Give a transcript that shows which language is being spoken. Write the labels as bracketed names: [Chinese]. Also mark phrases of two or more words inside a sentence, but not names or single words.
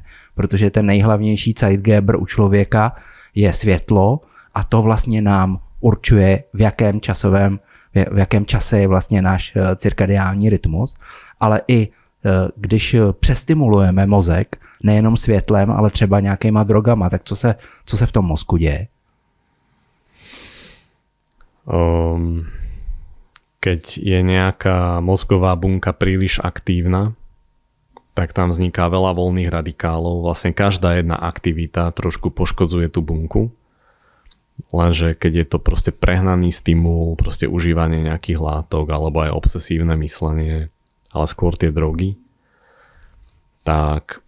[Czech] Protože ten nejhlavnější Zeitgeber u člověka je světlo a to vlastně nám určuje, v jakém čase je vlastně náš cirkadiální rytmus, ale i když přestimulujeme mozek nejenom světlem, ale třeba nějakýma drogama, tak co se v tom mozku děje? [Slovak] Keď je nejaká mozgová bunka príliš aktívna, tak tam vzniká veľa voľných radikálov. Vlastne každá jedna aktivita trošku poškodzuje tú bunku. Lenže keď je to proste prehnaný stimul, proste užívanie nejakých látok alebo aj obsesívne myslenie, ale skôr tie drogy, tak